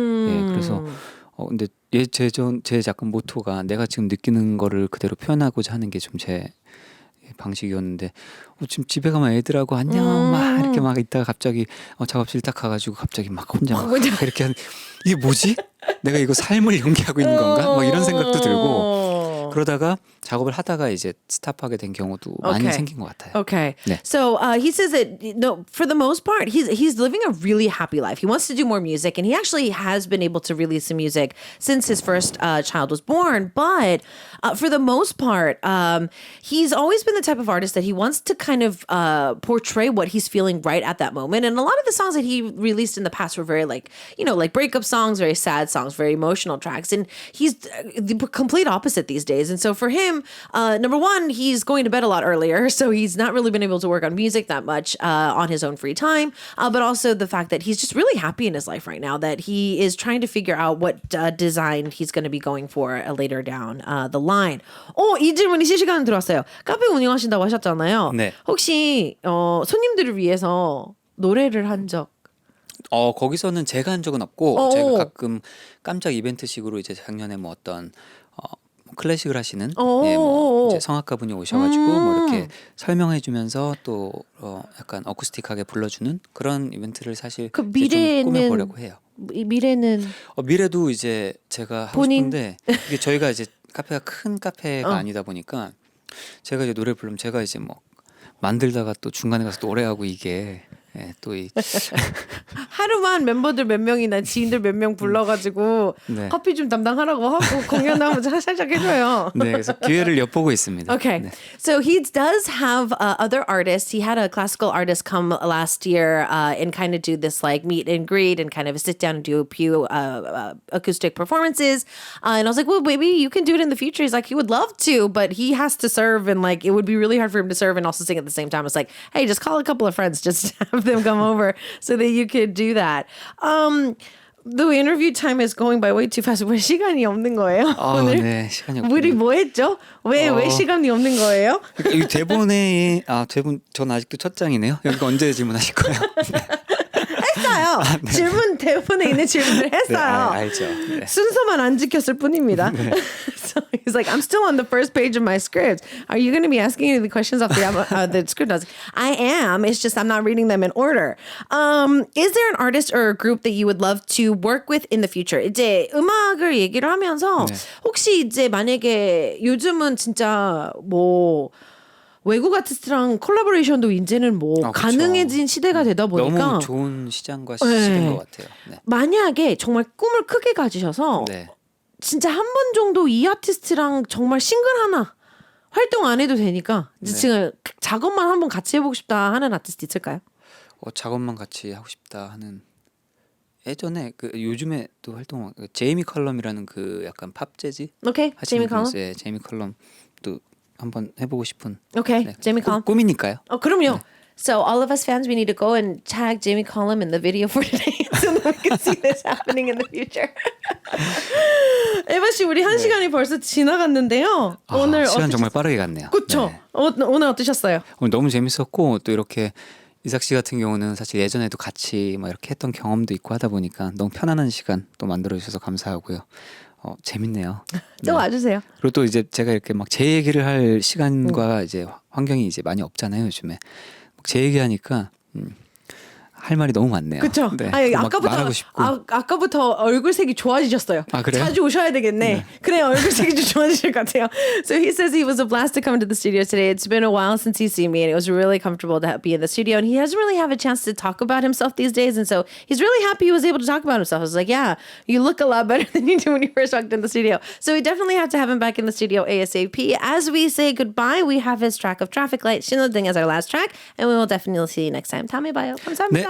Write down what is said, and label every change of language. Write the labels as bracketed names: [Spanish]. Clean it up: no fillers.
[Korean] 예, 그래서 근데 제 작품 모토가 내가 지금 느끼는 거를 그대로 표현하고자 하는 게 좀 제 방식이었는데 지금 집에 가면 애들하고 안녕 막 이렇게 막 있다가 갑자기 작업실 딱 가가지고 갑자기 막 혼자 막 이렇게 이게 뭐지? 내가 이거 삶을 연기하고 있는 건가? 막 이런 생각도 들고 그러다가 작업을 하다가 이제 스탑하게 된 경우도 많이 [English] Okay. [Korean] 생긴 것 같아요. [English] Okay. [Korean] 네. [English] So he says that no, for the most part, he's living a really happy life. He wants to do more music, and he actually has been able to release some music since his first child was born. But for the most part, he's always been the type of artist that he wants to kind of portray what he's feeling right at that moment. And a lot of the songs that he released in the past were very like breakup songs, very sad songs, very emotional tracks. And he's the complete opposite these days. And so for him, number one, he's going to bed a lot earlier, so he's not really been able to work on music that much on his own free time. But also the fact that he's just really happy in his life right now, that he is trying to figure out what design he's going to be going for later down the line. [Korean] 이 질문이 실시간으로 들어왔어요. 카페 운영하신다고 하셨잖아요. 네. 혹시 손님들을 위해서 노래를 한 적? 거기서는 제가 한 적은 없고 제가 가끔 깜짝 이벤트식으로 이제 작년에 뭐 어떤 클래식을 하시는 이제 성악가 분이 오셔가지고 뭐 이렇게 설명해주면서 또 약간 어쿠스틱하게 불러주는 그런 이벤트를 사실 그 이제 좀 꾸며보려고 해요. 미래는 미래도 이제 제가 하고 본인? 싶은데 이게 저희가 이제 카페가 큰 카페가 아니다 보니까 제가 이제 노래를 부르면 제가 이제 뭐 만들다가 또 중간에 가서 노래하고 이게 또 이 하루만 멤버들 몇 명이나 지인들 몇 명 불러가지고 네. 커피 좀 담당하라고 하고 공연하면 살짝 해줘요. 네, 그래서 기회를 엿보고 있습니다. [English] Okay. [Korean] 네. [English] So he does have other artists. He had a classical artist come last year and kind of do this like meet and greet and kind of sit down and do a few acoustic performances. And I was like, well, maybe you can do it in the future. He's like, he would love to, but he has to serve and like it would be really hard for him to serve and also sing at the same time. It's like, hey, just call a couple of friends, just have them come over so that you could do that. The interview time is going by way too fast. [Korean] 왜 시간이 없는 거예요? 오늘? 네, 시간이 우리 없군요. 뭐 했죠? 왜 시간이 없는 거예요? 이 대본에 대본 전 아직도 첫 장이네요. 여기가 언제 질문하실 거예요? 했어요. 질문 대본에 있는 질문을 네, 했어요. 알죠. 네. 순서만 안 지켰을 뿐입니다. [English] So he's like, I'm still on the first page of my script. Are you going to be asking any of the questions off the script? I was like, I am. It's just I'm not reading them in order. Is there an artist or a group that you would love to work with in the future? [Korean] 이제 음악을 얘기를 하면서 혹시 이제 만약에 요즘은 진짜 뭐 외국 아티스트랑 콜라보레이션도 이제는 뭐 그쵸. 가능해진 시대가 되다 보니까 너무 좋은 시장과 시기인 것 같아요. 네. 만약에 정말 꿈을 크게 가지셔서 네. 진짜 한 번 정도 이 아티스트랑 정말 싱글 하나 활동 안 해도 되니까 지금 작업만 한번 같이 해보고 싶다 하는 아티스트 있을까요? 작업만 같이 하고 싶다 하는 예전에 그 요즘에 또 활동 제이미 컬럼이라는 그 약간 팝 재즈 오케이, 제이미 컬럼. 네, 제이미 컬럼도 한번 해보고 싶은 오케이, 네, 제이미 컬럼. 꿈이니까요. 그럼요. [English] So all of us fans, we need to go and tag Jamie Cullum in the video for today so that we can see this happening in the future. [Korean] 에바 씨, 우리 한 시간이 벌써 지나갔는데요. 오늘 시간 정말 빠르게 갔네요. 그렇죠. 네. 오늘 어떠셨어요? 오늘 너무 재밌었고 또 이렇게 이삭 씨 같은 경우는 사실 예전에도 같이 막 이렇게 했던 경험도 있고 하다 보니까 너무 편안한 시간 또 만들어 주셔서 감사하고요. 재밌네요. 좀 와주세요. 그리고 또 이제 제가 이렇게 막 제 얘기를 할 시간과 이제 환경이 이제 많이 없잖아요 요즘에. 제 얘기하니까 할 말이 너무 많네요. 그렇죠. 네. 아니, 막 아까부터 말하고 싶고. 아까부터 얼굴색이 좋아지셨어요. 그래요? 자주 오셔야 되겠네. 네. 그래 얼굴색이 좀 좋아지실 것 같아요. [English] So he says he was a blast to come to the studio today. It's been a while since he's seen me, and it was really comfortable to be in the studio. And he doesn't really have a chance to talk about himself these days, and so he's really happy he was able to talk about himself. I was like, yeah, you look a lot better than you did when you first walked in the studio. So we definitely have to have him back in the studio ASAP. As we say goodbye, we have his track of Traffic Light, 신호등 as our last track, and we will definitely see you next time. [Korean] 다음에 봐요. 감사합니다.